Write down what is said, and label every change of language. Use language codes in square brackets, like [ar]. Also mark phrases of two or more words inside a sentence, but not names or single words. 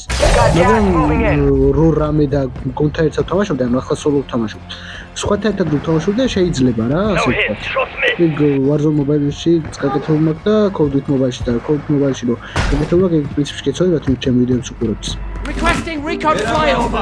[ka] მაგრამ რო რამე და გუნდთან ერთად თამაშობდი, ანუ ახლა სოლო ვთამაშობ. სხვათა ერთად ვთამაშობ და შეიძლება რა, ასე ვთქვათ. ეგ Warzone Mobile-ში გაკეთებული მაქვს და Call of Duty Mobile-ში და Call of Duty Mobile-ში რო გაკეთებული მაქვს, ეგ პრინციპში გეცოდებათ იმ ჩემ ვიდეოებს უყურებთ. [en] Requesting recon flyover.